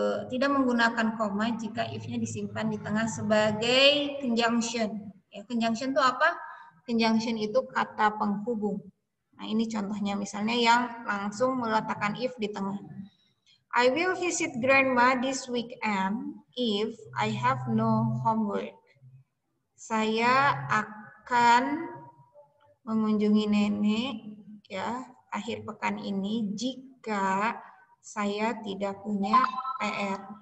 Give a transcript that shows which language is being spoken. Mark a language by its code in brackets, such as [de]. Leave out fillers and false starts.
[id] tidak menggunakan koma jika if-nya disimpan di tengah sebagai conjunction. Ya, conjunction itu apa? Conjunction itu kata penghubung. Nah, ini contohnya misalnya yang langsung meletakkan if di tengah. [en] I will visit grandma this weekend if I have no homework. [id] Saya akan mengunjungi nenek ya akhir pekan ini jika saya tidak punya PR.